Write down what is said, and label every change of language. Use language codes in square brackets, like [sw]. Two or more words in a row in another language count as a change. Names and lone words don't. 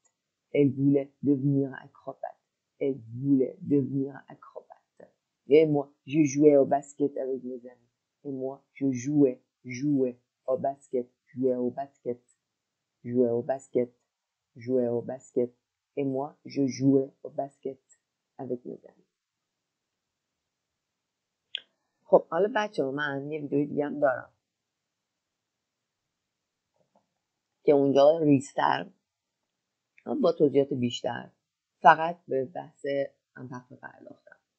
[fr] Elle voulait devenir acrobate. Elle voulait devenir acrobate. Et moi, je jouais au basket avec mes amis. Et moi, je jouais au basket. Jouais au basket jouait au basket, jouait au basket. Et moi, je jouais au basket avec mes amis. [fa] خب حالا بچه ها من یه ویدیو دیگه هم دارم که اونجا ریزتر با توضیحات بیشتر فقط به بحث امپاتی پرداختم